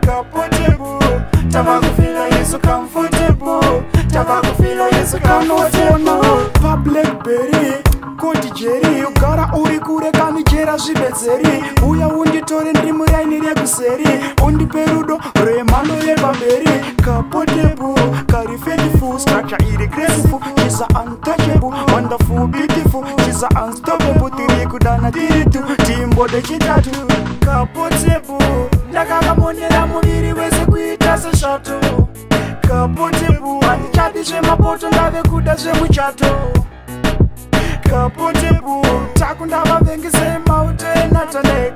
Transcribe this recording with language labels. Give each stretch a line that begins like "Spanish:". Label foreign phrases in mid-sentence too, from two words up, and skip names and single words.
Shona: Ka portable, tava kufila Yesu comfortable. Tava kufila Yesu comfortable. Pa Blackberry, Koti Jerry, ugara uri kure, kanijera zvibetseri. Uya unditore, ndiri muraini rekuseri. Undipe rudo rwemhando yepamberi. Ka portable, kari faithful, structure iri graceful.
English: She's a untouchable, wonderful, beautiful. She's a unstoppable,
Shona: tiri kudana tiri tu, timbode chitatu. Ka portable, ndakakamonera muviri wese kuita seshato. Ka portable, handichadi zvemapoto, ndave kuda zvemuchato. Ka portable, takunda vavengese mauto enatane.